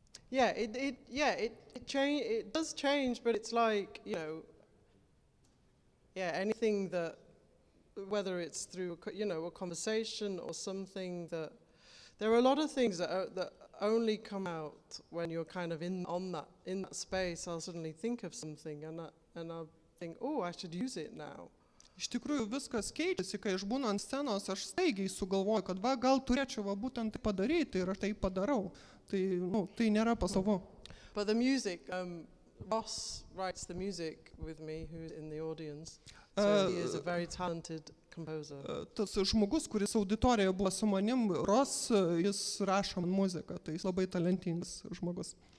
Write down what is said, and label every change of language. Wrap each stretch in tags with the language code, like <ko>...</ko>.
<en>Yeah, it does change, but it's like, anything that, whether it's through, a conversation or something that, there are a lot of things that only come out when you're kind of in that space. I'll suddenly think of something and I'll think, oh, I should use it now.</en> <lt>Iš tikrųjų viskas keičiasi, kai aš būnu ant scenos, aš staigiai sugalvoju, kad gal turėčiau būtent tai padaryti ir aš tai padarau. Tai nėra pasavu.</lt> <en>But the music, Ross writes the music with me, who's in the audience. So he is a very talented composer.</en> <lt>Tas žmogus, kuris auditorijoje buvo su manim, Ross, jis rašo muziką, tai jis labai talentingas žmogus.</lt>